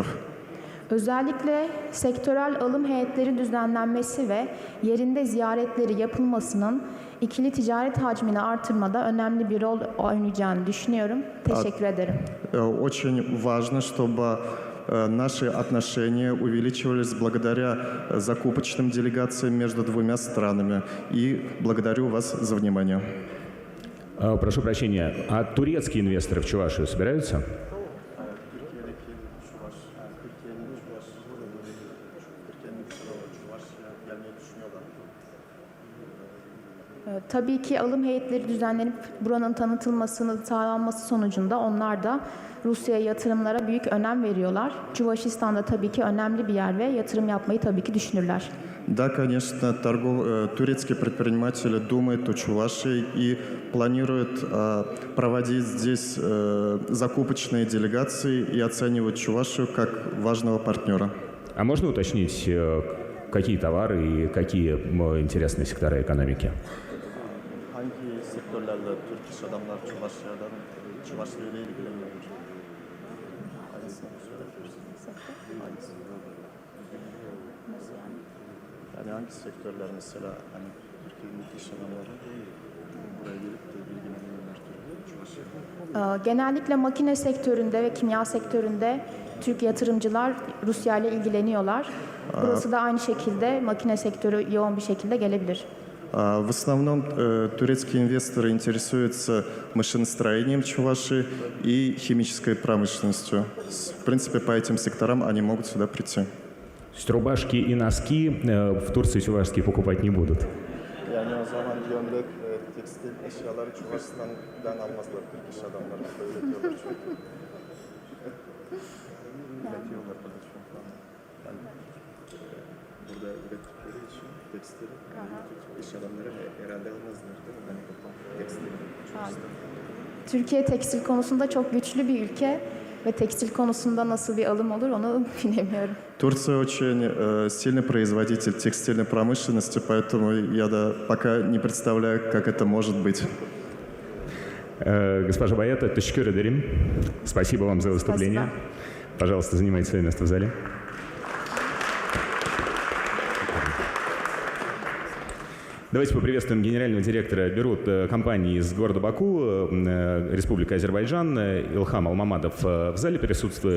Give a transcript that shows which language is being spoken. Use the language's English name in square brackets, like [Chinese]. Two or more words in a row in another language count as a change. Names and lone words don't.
[Turkish] Özellikle sektörel alım heyetleri düzenlenmesi ve yerinde ziyaretleri yapılmasının ikili ticaret hacmini artırmada önemli bir rol oynayacağını düşünüyorum. Teşekkür ederim. [Russian] Очень важно, чтобы наши отношения увеличивались благодаря закупочным делегациям между двумя странами. И благодарю вас за внимание. Прошу прощения, а турецкие инвесторы в Чувашию собираются? [Turkish] Tabii ki alım heyetleri düzenlenip buranın tanıtılmasını sağlanması sonucunda onlar da Rusya'ya yatırımlara büyük önem veriyorlar. Çuvaşistan da tabii ki önemli bir yer ve yatırım yapmayı tabii ki düşünürler. [Russian] Да, конечно, турецкие предприниматели думают о Чувашии и планируют проводить здесь закупочные делегации и оценивают Чувашию как важного партнера. А можно уточнить, какие товары и какие интересные сектора экономики? [Turkish] Hangi sektörlerle Türk iş adamlar Çuvaşya ile ilgileniyorlar? Hangisini söyleyebilirsiniz? Hangisi? Yani hangi sektörler mesela hani Türkiye'nin iş adamları buraya gelip de ilgileniyorlar Çuvaşya'da? Genellikle makine sektöründe ve kimya sektöründe Türk yatırımcılar Rusya ile ilgileniyorlar. Burası da aynı şekilde makine sektörü yoğun bir şekilde gelebilir. [Russian] В основном турецкие инвесторы интересуются машиностроением Чувашии и химической промышленностью. В принципе, по этим секторам они могут сюда прийти. То есть рубашки и носки в Турции чувашские покупать не будут? [Turkish] Yani o zaman gömlek, tekstil eşyaları Çuvaşistan'dan almazlar Türk iş adamları. Üretiyorlar çünkü. Üretiyorlar burada çünkü. Yani burada ürettikleri için tekstil iş adamları herhalde almazlar değil mi? Yani tekstil. Türkiye tekstil konusunda çok güçlü bir ülke ve tekstil konusunda nasıl bir alım olur onu bilemiyorum. [Russian] Турция очень сильный производитель текстильной промышленности, поэтому я пока не представляю, как это может быть. Госпожа Баята, [Turkish] teşekkür ederim. [Russian] Спасибо вам за выступление. Спасибо. Пожалуйста, занимайте свое место в зале. Давайте поприветствуем генерального директора Берут компании из города Баку, Республика Азербайджан, Илхам Алмамадов в зале присутствует.